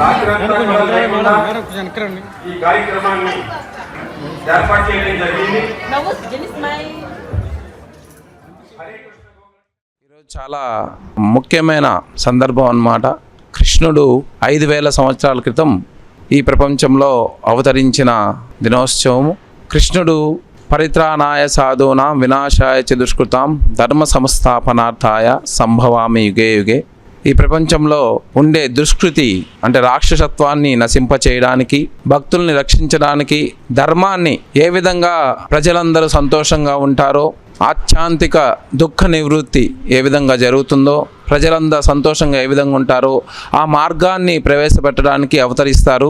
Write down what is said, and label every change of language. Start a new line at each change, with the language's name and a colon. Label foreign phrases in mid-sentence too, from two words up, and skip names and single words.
Telugu: ప్రజలంతా కూడా లేకుండా ఈ కార్యక్రమాన్ని ఏర్పాటు చేయడం జరిగింది. ఈరోజు చాలా ముఖ్యమైన సందర్భం అన్నమాట. కృష్ణుడు 5000 సంవత్సరాల క్రితం ఈ ప్రపంచంలో అవతరించిన దినోత్సవము.
Sanskrit: కృష్ణుడు परित्राणाय साधूनां विनाशाय च दुष्कृतां धर्म संस्थापनार्थाय संभवामि युगे युगे.
Telugu: ఈ ప్రపంచంలో ఉండే దుష్కృతి అంటే రాక్షసత్వాన్ని నశింపచేయడానికి, భక్తుల్ని రక్షించడానికి, ధర్మాన్ని ఏ విధంగా ప్రజలందరూ సంతోషంగా ఉంటారో, ఆత్యాంతిక దుఃఖ నివృత్తి ఏ విధంగా జరుగుతుందో, ప్రజలందరూ సంతోషంగా ఏ విధంగా ఉంటారో ఆ మార్గాన్ని ప్రవేశపెట్టడానికి అవతరిస్తారు.